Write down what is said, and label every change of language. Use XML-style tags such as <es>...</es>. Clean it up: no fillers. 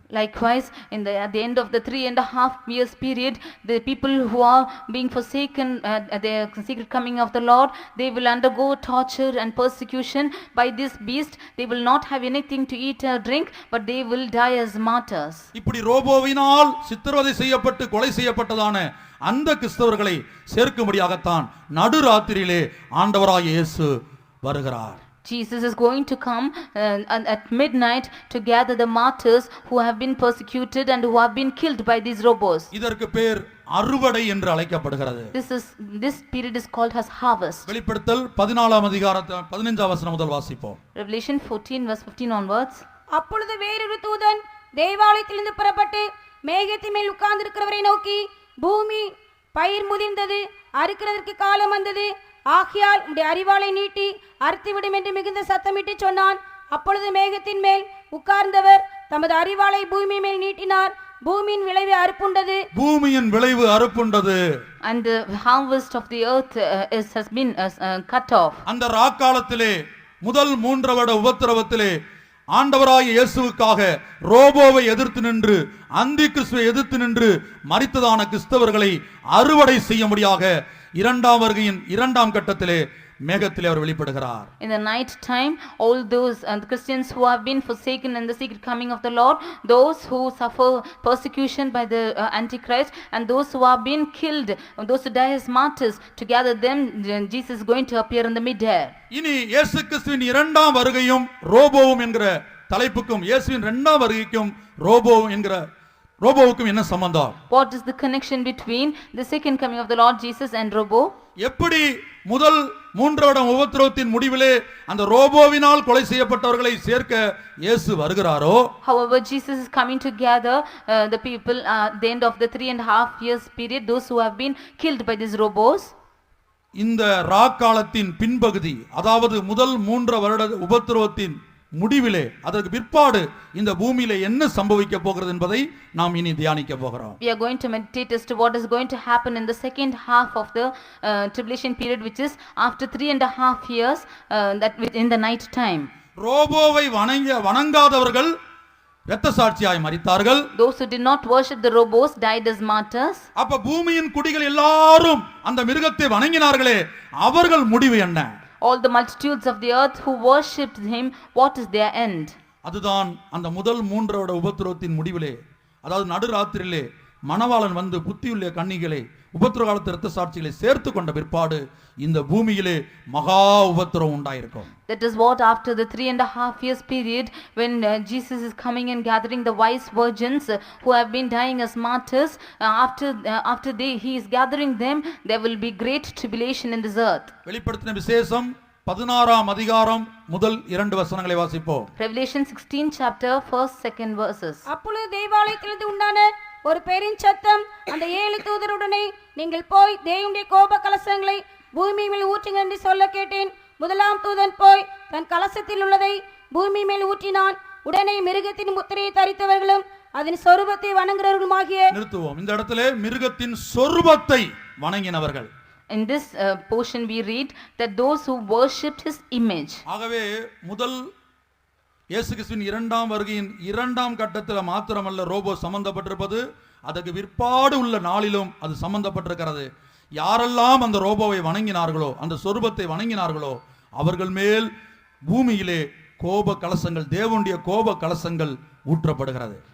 <en>Likewise, at the end of the 3.5 years period, the people who are being forsaken at the secret coming of the Lord, they will undergo torture and persecution by this beast. They will not have anything to eat or drink, but they will die as martyrs.</en> <ta>இப்படி ரோபோவினால் சித்திரவதை செய்யப்பட்டு கொலை செய்யப்பட்டதான அந்த கிறிஸ்தவர்களை சேர்க்கும்படியாகத்தான் நடுராத்திரியிலே ஆண்டவராகிய இயேசு வருகிறார்.</ta> <en>Jesus is going to come at midnight to gather the martyrs who have been persecuted and who have been killed by these robots.</en> <ta>இதற்கு பேர் அறுவடை என்று அழைக்கப்படுகிறது.</ta> <en>This period is called as harvest.</en> <ta>வெளிப்படுத்தல் 14ஆம் அதிகாரம் 15ஆம் வசனம் முதல் வாசிப்போம்.</ta> <en>Revelation 14 verse 15 onwards.</en> <ta>அப்பொழுது வேறொரு தூதன் தேவாலயத்திலிருந்து புறப்பட்டு மேகத்தின் மேல் உட்கார்ந்திருக்கிறவரை நோக்கி, பூமி பயிர் முதிர்ந்தது, அறுக்கிறதற்கு காலம் வந்தது, ஆகையால் உடைய அரிவாளை நீட்டி அறுத்துவிடும் என்று மிகுந்த சத்தமிட்டு சொன்னான். அப்பொழுது மேகத்தின் மேல் உட்கார்ந்தவர் தமது அரிவாளை பூமி மேல் நீட்டினார். பூமியின் விளைவு அறுப்புண்டது. பூமியின் விளைவு அறுப்புண்டது.</ta> <en>And the harvest of the earth has been cut off.</en> <ta>அந்த ராக்காலத்திலே முதல் 3 வருட உபத்திரவத்திலே ஆண்டவராகிய இயேசுவுக்காக ரோபோவை எதிர்த்து நின்று, அந்தி கிறிஸ்துவை எதிர்த்து நின்று மரித்ததான கிறிஸ்தவர்களை அறுவடை செய்யும்படியாக 2ஆம் வருகையின் 2ஆம் கட்டத்திலே மேகத்திலே அவர் வெளிப்படுகிறார்.</ta> <en>In the night time, all those Christians who have been forsaken in the secret coming of the Lord, those who suffer persecution by the Antichrist, and those who have been killed, those who die as martyrs, together them Jesus is going to appear in the mid-air.</en> <ta>இனி இயேசு கிறிஸ்துவின் 2ஆம் வருகையும் ரோபோவும் என்கிற தலைப்புக்கும் இயேசுவின் 2ஆம் வருகைக்கும் ரோபோவுக்கும் என்ன சம்பந்தம்?</ta> <en>What is the connection between the second coming of the Lord Jesus and robo?</en> <ta>எப்படி முதல் 3 வருட உபத்திரவத்தின் முடிவிலே அந்த ரோபோவினால் கொலை செய்யப்பட்டவர்களை சேர்க்க இயேசு வருகிறாரோ,</ta> <en>however Jesus is coming to gather the people at the end of the 3.5 years period, those who have been killed by these robots.</en> <ta>இந்த ராக்காலத்தின் பின்பகுதி, அதாவது முதல் 3 வருட உபத்திரவத்தின் முடிவிலே, அதற்கு பிற்பாடு இந்த பூமியிலே என்ன சம்பவிக்க போகிறது என்பதை நாம் இனி தியானிக்க போகிறோம்.</ta> <en>We are going to meditate as to what is going to happen in the second half of the tribulation period, which is after 3.5 years, that in the night time.</en> <ta>ரோபோவை வணங்காதவர்கள் இரத்த சாட்சியாய் மரித்தார்கள்.</ta> <en>Those who did not worship the robos died as martyrs.</en> <ta>அப்ப பூமியின் குடிகள் எல்லாரும் அந்த மிருகத்தை வணங்கினார்களே, அவர்கள் முடிவு என்ன?</ta> <en>All the multitudes of the earth who worshipped him, what is their end?</en> <ta>அதுதான் அந்த முதல் 3 வருட உபத்திரவத்தின் முடிவிலே, அதாவது நடுராத்திரியிலே மணவாளன் வந்து புத்தியுள்ள கன்னிகளை உபத்திர காலத்து இரத்த சாட்சிகளை சேர்த்து கொண்ட பிற்பாடு இந்த பூமியிலே மகா உபத்திரவம் உண்டாயிருக்கும்.</ta> <en>That is what after the 3.5 years period, when Jesus is coming and gathering the wise virgins who have been dying as martyrs, after he is gathering them, there will be great tribulation in this earth.</en> <ta>வெளிப்படுத்தின விசேஷம் 16ஆம் அதிகாரம் முதல் 2 வசனங்களை வாசிப்போம்.</ta> <en>Revelation 16 chapter 1st 2nd verses.</en> <ta>அப்பொழுது தேவாலயத்திலிருந்து உண்டான ஒரு பெருஞ்சத்தம் அந்த 7 தூதருடனே, நீங்கள் போய் தேவனுடைய கோப கலசங்களை பூமி மேல் ஊற்றுங்கள் என்று சொல்ல கேட்டேன். முதலாம் தூதன் போய் தன் கலசத்தில் உள்ளதை பூமி மேல் ஊற்றினான். உடனே மிருகத்தின் முத்திரையை தரித்தவர்களும் அதன் சொரூபத்தை வணங்குறவர்களுமாகிய, நிறுத்துவோம். இந்த இடத்திலே மிருகத்தின் சொரூபத்தை வணங்கினவர்கள்.</ta> <en>In this portion we read that those who worshipped his image.</en> <ta>ஆகவே முதல் இயேசு கிறிஸ்துவின் 2ஆம் வருகையின் 2ஆம் கட்டத்தில் மாத்திரமல்ல ரோபோ சம்பந்தப்பட்டிருப்பது, அதற்கு பிற்பாடு உள்ள நாளிலும் அது சம்பந்தப்பட்டிருக்கிறது. யாரெல்லாம் அந்த ரோபோவை வணங்கினார்களோ, அந்த சொரூபத்தை வணங்கினார்களோ, அவர்கள் மேல் பூமியிலே கோப கலசங்கள், தேவனுடைய கோப கலசங்கள் ஊற்றப்படுகிறது.</ta>